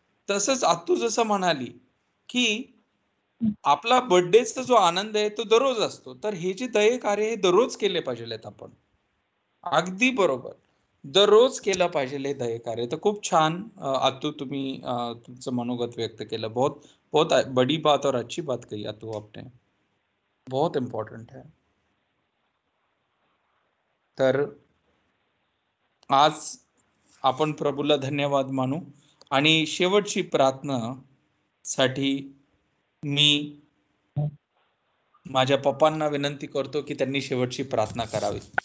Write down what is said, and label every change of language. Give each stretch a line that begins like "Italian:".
Marathi: तसंच आतू जसं म्हणाली की आपला बर्थडेचा जो आनंद आहे तो दररोज असतो, तर हे जे दये कार्य हे दररोज केले पाहिजेत आपण. अगदी बरोबर, दररोज केलं पाहिजे हे दये कार्य. तर खूप छान आतू तुम्ही तुमचं मनोगत व्यक्त केलं.
Hindi: बहुत बहुत बड़ी बात और अच्छी बात कही आतू आपने. बहुत इम्पॉर्टंट है.
Marathi: तर आज आपण प्रभूला धन्यवाद मानू आणि शेवटची प्रार्थना साठी मी माझ्या पप्पांना विनंती करतो की त्यांनी शेवटची प्रार्थना करावी.